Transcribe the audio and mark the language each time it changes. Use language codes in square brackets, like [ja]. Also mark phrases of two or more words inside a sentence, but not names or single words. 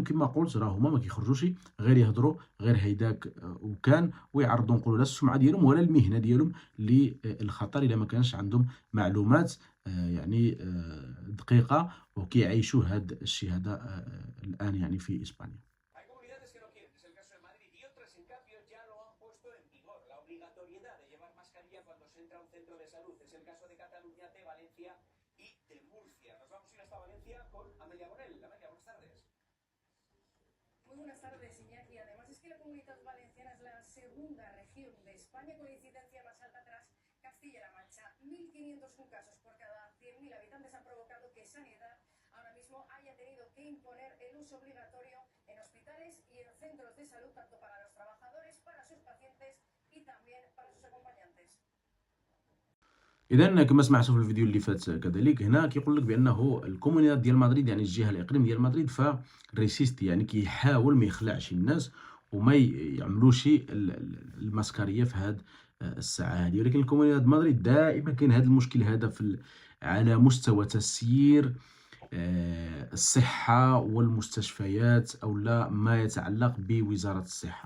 [ar] وكما قلت راه هما ما كيخرجوش غير يهضروا غير هيداك وكان، ويعرضوا نقولوا لا السمعة ديالهم ولا المهنة ديالهم للخطر إلا ما كانش عندهم معلومات يعني دقيقة، وكيعيشوا هذا الشيء هذا الآن يعني في إسبانيا. [es] Hay comunidades que no quieren, es el caso de Madrid, y otras, en cambio, ya lo han puesto en vigor. La obligatoriedad de llevar mascarilla cuando se entra a un centro de salud. Es el caso de Cataluña, de Valencia y de Murcia. Nos vamos a ir hasta Valencia con Amelia Bonel. Amelia, buenas tardes. Muy buenas tardes, Iñaki. Además es que la Comunidad Valenciana es la segunda región de España con incidencia más alta tras Castilla-La Mancha. 1.501 casos por cada 100.000 habitantes han provocado que Sanidad ahora mismo haya tenido que imponer el uso obligatorio en hospitales y en centros de salud, tanto para los trabajadores, para sus pacientes y también para sus acompañantes. [ar] اذا كما سمعتوا في الفيديو اللي فات كذلك، هنا كيقول لك بانه الكومونيداد ديال مدريد يعني الجهه الاقليم ديال مدريد فريسيست، يعني كيحاول ما يخلعش الناس وما يعملوش الماسكاريه في هذه الساعه هذه. ولكن الكومونيداد مدريد دائما كاين هذا المشكل هذا على مستوى تسيير الصحة والمستشفيات أو لا ما يتعلق بوزارة الصحة.